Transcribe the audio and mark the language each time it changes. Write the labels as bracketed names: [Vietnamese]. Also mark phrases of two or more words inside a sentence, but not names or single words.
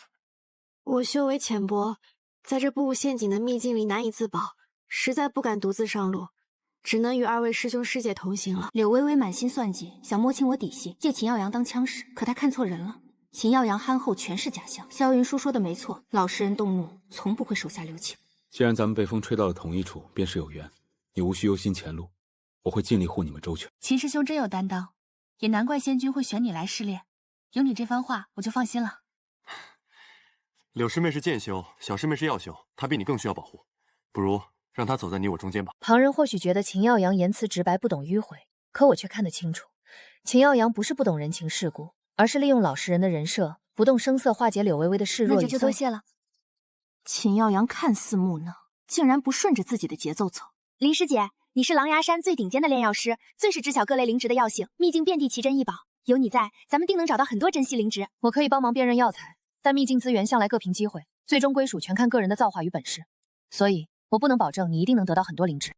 [Chinese] 我修为淺薄，在这布陷阱的秘境裡難以自保，實在不敢獨自上路，只能與二位師兄師姐同行了。柳微微滿心算計，想摸清我底細，借秦耀陽當槍使，可他看錯人了。秦耀陽憨厚全是假象。蕭雲舒說的沒錯，老實人動怒，從不會手下留情。既然咱們被風吹到了同一處，便是有緣。你無需憂心前路，我會盡力護你們周全。秦師兄真有擔當，也難怪仙君會選你來試煉。有你這番話，我就放心了。柳師妹是劍修，小師妹是藥修，她比你更需要保護，不如讓她走在你我中間吧。旁人或許覺得秦耀陽言辭直白，不懂迂迴，可我卻看得清楚，秦耀陽不是不懂人情世故，而是利用老實人的人設，不動聲色化解柳微微的示弱。那這就多謝了。秦耀陽看似木訥，竟然不順着自己的節奏走。林師姐，你是狼牙山最頂尖的煉藥師，最是知曉各類靈植的藥性，秘境遍地奇珍異寶，有你在，咱們定能找到很多珍稀靈植。我可以幫忙辨認藥材，但秘境資源向來各憑機會，最終歸屬全看個人的造化與本事，所以我不能保證你一定能得到很多靈植。